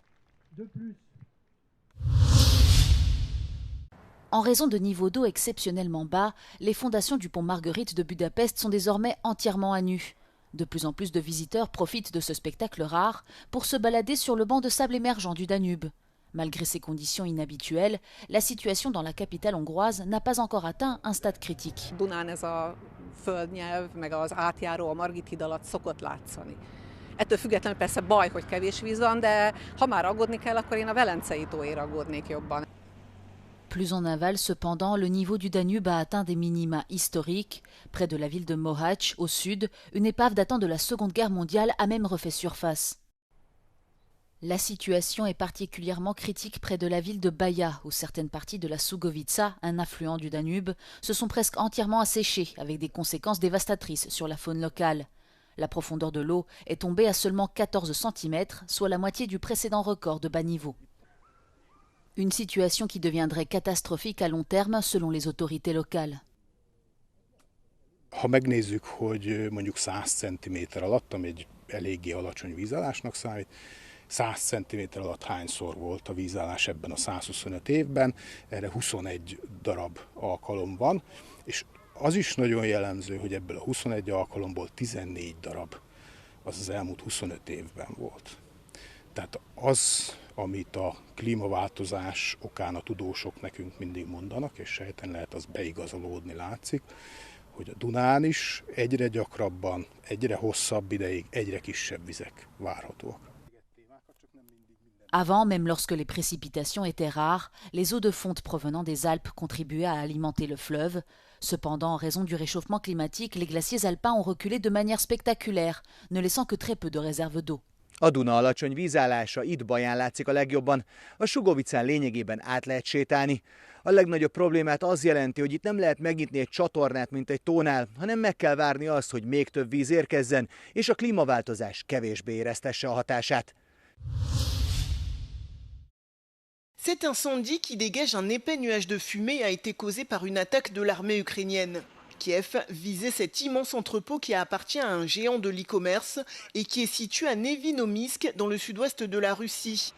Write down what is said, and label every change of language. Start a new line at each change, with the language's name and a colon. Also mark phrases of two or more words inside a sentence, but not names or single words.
French: En raison de niveaux d'eau exceptionnellement bas, les fondations du pont Marguerite de Budapest sont désormais entièrement à nu. De plus en plus de visiteurs profitent de ce spectacle rare pour se balader sur le banc de sable émergent du Danube. Malgré ces conditions inhabituelles, la situation dans la capitale hongroise n'a pas encore atteint un stade critique.
Hungarian: Dunán ez a földnyelv, meg az átjáró a Margit híd alatt szokott látszani. Ettől függetlenül persze baj, hogy kevés víz van, de ha már aggódni kell, akkor én a Velencei tóért aggódnék jobban.
French: Plus en aval, cependant, le niveau du Danube a atteint des minima historiques. Près de la ville de Mohacs, au sud, une épave datant de la Seconde Guerre mondiale a même refait surface. La situation est particulièrement critique près de la ville de Baia, où certaines parties de la Sugovica, un affluent du Danube, se sont presque entièrement asséchées, avec des conséquences dévastatrices sur la faune locale. La profondeur de l'eau est tombée à seulement 14 cm, soit la moitié du précédent record de bas niveau. Une situation qui deviendrait catastrophique à long terme selon les autorités locales.
Hungarian: Ha megnézzük, hogy mondjuk 100 cm alatt, ami egy eléggé alacsony vízállásnak számít, 100 cm alatt hányszor volt a vízállás ebben a 125 évben, erre 21 darab alkalom van, és az is nagyon jellemző, hogy ebből a 21 alkalomból 14 darab az elmúlt 25 évben volt. Tehát az, amit a klímaváltozás okán a tudósok nekünk mindig mondanak, és sejten lehet az beigazolódni látszik, hogy a Dunán is egyre gyakrabban, egyre hosszabb ideig, egyre kisebb vizek várhatóak.
French: Avant, même lorsque les précipitations étaient rares, les eaux de fonte provenant des Alpes contribuaient à alimenter le fleuve. Cependant, en raison du réchauffement climatique, les glaciers alpins ont reculé de manière spectaculaire, ne laissant que très peu de réserves d'eau.
Hungarian: A Duna alacsony vízállása itt Baján látszik a legjobban, a Sugovicán lényegében át lehet sétálni. A legnagyobb problémát az jelenti, hogy itt nem lehet megnyitni egy csatornát, mint egy tónál, hanem meg kell várni azt, hogy még több víz érkezzen, és a klímaváltozás kevésbé éreztesse a hatását.
French: Cet incendie qui dégage un épais nuage de fumée a été causé par une attaque de l'armée ukrainienne. Kiev visait cet immense entrepôt qui appartient à un géant de l'e-commerce et qui est situé à Nevinomysk dans le sud-ouest de la Russie.